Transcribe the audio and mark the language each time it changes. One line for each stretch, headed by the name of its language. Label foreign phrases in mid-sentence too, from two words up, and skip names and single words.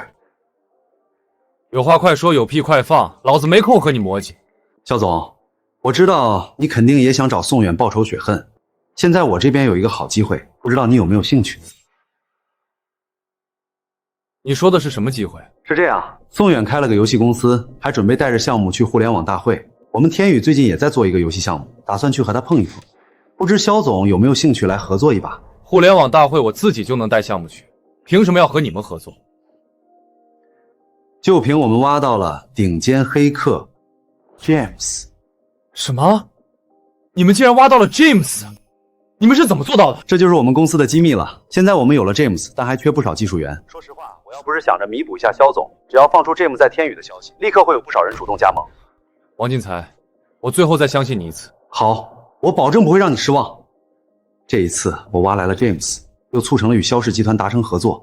Chinese: 有話快說，有屁快放，老子沒空和你磨嘰。肖總，我知道你肯定也想找宋远报仇雪恨，现在我这边有一个好机会，不知道你有没有興趣？你說的是什麼機會？是這樣，宋遠開了個遊戲公司，還準備帶着項目去互聯網大會。我們天宇最近也在做一個遊戲項目，打算去和他碰一碰。不知蕭總有沒有興趣來合作一把？互聯網大會我自己就能帶項目去，憑什麼要和你們合作？就憑我們挖到了頂尖黑客 James。什麼？你們竟然挖到了 James？你們是怎麼做到的？這就是我們公司的機密了。現在我們有了 James，但還缺不少技術員。說實話，我要不是想着彌補一下蕭總，只要放出 James 在天宇的消息，立刻會有不少人主動加盟。王進財，我最後再相信你一次。好，我保證不會讓你失望。這一次我挖來了 James， 又促成了與蕭氏集團達成合作。